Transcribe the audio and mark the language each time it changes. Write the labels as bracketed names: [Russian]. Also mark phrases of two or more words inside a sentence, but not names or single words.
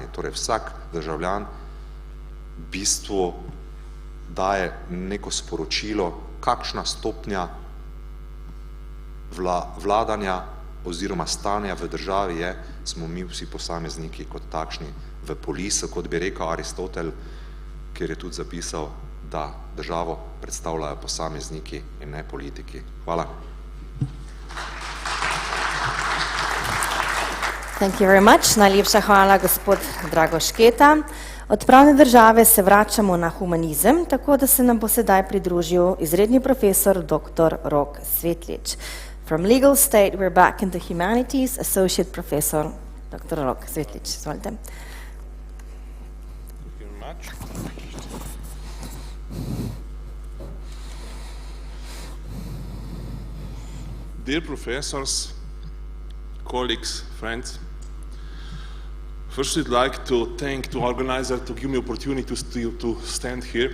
[Slovenian] Torej vsak državljan v bistvu daje neko sporočilo, kakšna stopnja vladanja oziroma stanja v državi je, smo mi vsi posamezniki kot takšni v polisu, kot bi rekel Aristotel, kjer je tudi zapisal, da državo predstavljajo posamezniki in ne politiki. Hvala. [English] Thank you very much. [Slovenian] Najlepša hvala, gospod Drago Šketa. Od pravne države se vračamo na humanizem, tako da se nam bo sedaj pridružil izredni profesor dr. Rok Svetlič. [English] From legal state, we're back in the humanities, associate professor dr. [Slovenian] Rok Svetlič. Izvolite. [English] Thank you very much. Dear professors, colleagues, friends, first I'd like to thank the organizer to give me opportunity to stand here.